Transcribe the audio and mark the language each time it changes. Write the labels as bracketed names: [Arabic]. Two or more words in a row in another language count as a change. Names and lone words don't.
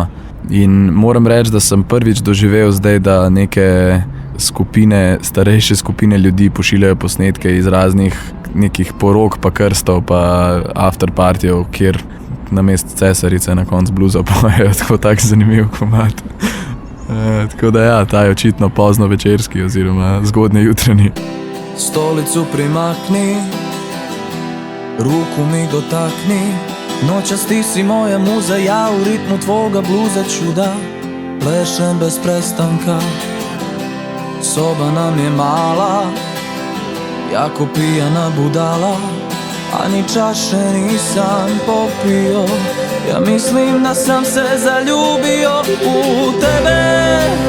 [Slovenian] In moram reči, da sem prvič doživel zdaj, da neke starejše skupine ljudi pošiljajo posnetke iz raznih nekih porok pa krstov pa afterpartijev, kjer namesto cesarice na koncu bluza pojejo, tako zanimiv komad. Tako da ja, ta je očitno pozno večerski oziroma zgodnje jutranji. [Croatian] Stolico primakni, ruku mi dotakni, nočasti si moja muza, ja v ritmu tvoga bluza čuda, plešem bez prestanka, soba nam je mala, jako pijana budala, a ni čaše nisam popio. Ja mislim da sam se zaljubio u tebe.